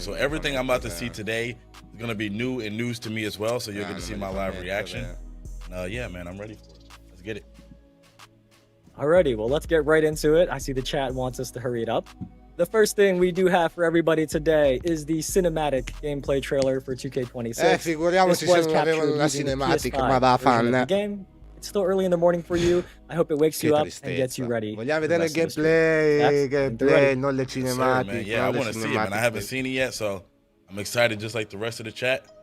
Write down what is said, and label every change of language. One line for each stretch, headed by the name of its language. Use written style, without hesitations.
English: So everything I'm about to see today is gonna be new and news to me as well. So you'll get to see my live reaction. Yeah, man, I'm ready for it. Let's get it. Alrighty, well, let's get right into it. I see the chat wants us to hurry it up. The first thing we do have for everybody today is the cinematic gameplay trailer for 2K26.
Italian: Figuriamoci se non avevano una cinematica, ma va fan.
English: Game. It's still early in the morning for you. I hope it wakes you up and gets you ready.
Italian: Vogliamo vedere il gameplay, non le cinematiche.
English: Yeah, I want to see it, man. I haven't seen it yet, so I'm excited just like the rest of the chat.